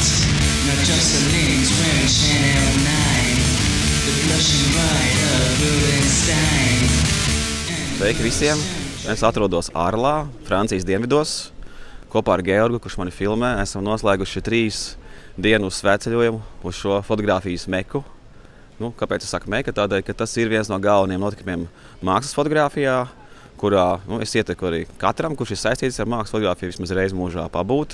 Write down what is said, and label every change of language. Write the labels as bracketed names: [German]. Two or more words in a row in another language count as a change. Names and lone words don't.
[English] Not just the links wearing Chanel 9, the blushing bride of Rubenstein. [Latvian] Sveiki visiem! Es atrodos Arlā, Francijas dienvidos. Kopā ar Georgu, kurš mani filmē, esam noslēguši 3 dienu svētceļojumu uz šo fotogrāfijas meku. Kāpēc es saku meka? Tādēļ, ka tas ir viens no galvenajiem notikumiem mākslas fotogrāfijā, kurā es ieteiktu arī katram, kurš ir saistīts ar mākslas fotogrāfiju, vismaz reizi mūžā pabūt.